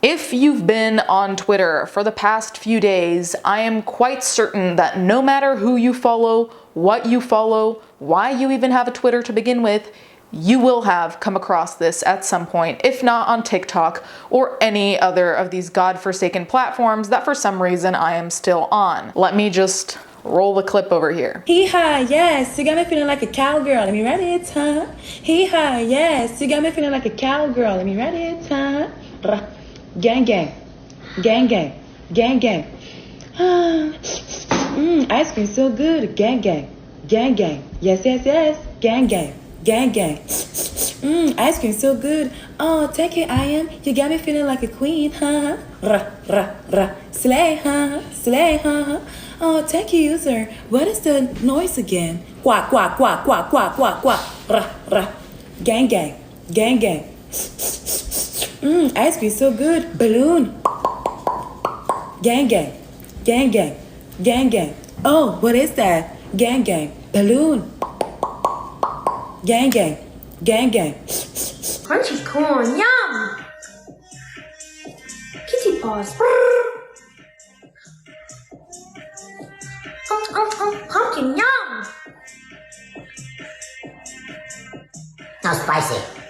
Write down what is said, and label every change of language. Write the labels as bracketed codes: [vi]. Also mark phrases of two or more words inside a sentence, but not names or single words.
[en] If you've been on Twitter for the past few days, I am quite certain that no matter who you follow, what you follow, why you even have a Twitter to begin with, you will have come across this at some point, if not on TikTok or any other of these godforsaken platforms that for some reason I am still on. Let me just roll the clip over here. Hee-haw, yes, you got me feeling like a cowgirl. Let me write it, huh? Hee-haw, yes, you got me feeling like a cowgirl. Let me write it, huh? Gang, gang. Gang, gang. Gang, gang. Ice cream so good. Gang, gang. Gang, gang. Yes, yes, yes. Gang, gang. Gang, gang. Ice cream so good. Oh, take it, I am. You got me feeling like a queen, huh? Slay, huh? Slay, huh? Oh, thank you, user. What is the noise again? Quack, quack, quack, quack, quack, quack, quack. Gang, gang. Gang, gang. Ice cream so good. Balloon. Gang, gang. Gang, gang. Gang, gang. Oh, what is that? Gang, gang. Balloon. Gang, gang. Gang, gang. Crunchy corn, yum! Kitty paws, pumpkin, yum! Now spicy.